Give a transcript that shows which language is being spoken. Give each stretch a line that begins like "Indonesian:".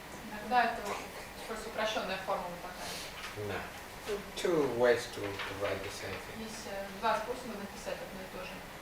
Russian: Иногда это просто упрощенная формула такая.
English: No. Two ways to write the same thing.
Russian: Есть два способа написать одно и то же.